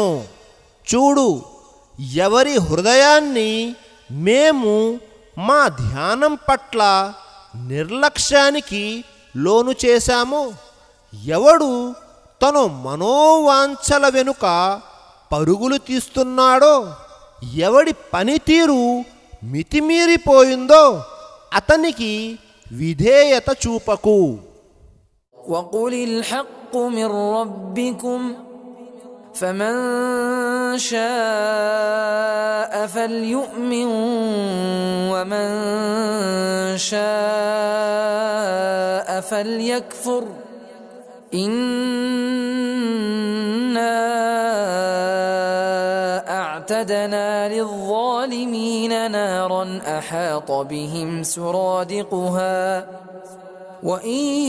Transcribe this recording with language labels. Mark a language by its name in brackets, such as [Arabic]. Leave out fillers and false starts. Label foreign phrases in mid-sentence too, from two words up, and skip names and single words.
[Telugu] చూడు, ఎవరి హృదయాన్ని మేము మా ధ్యానం పట్ల నిర్లక్ష్యానికి లోను చేశామో, ఎవడు తన మనోవాంఛల వెనుక పరుగులు తీస్తున్నాడో, ఎవడి పనితీరు మితిమీరిపోయిందో అతనికి విధేయత చూపకు. [Arabic] وقل الحق من ربكم فمن شاء فليؤمن ومن شاء فليكفر إنا أعتدنا للظالمين نارا أحاط بهم سرادقها وإن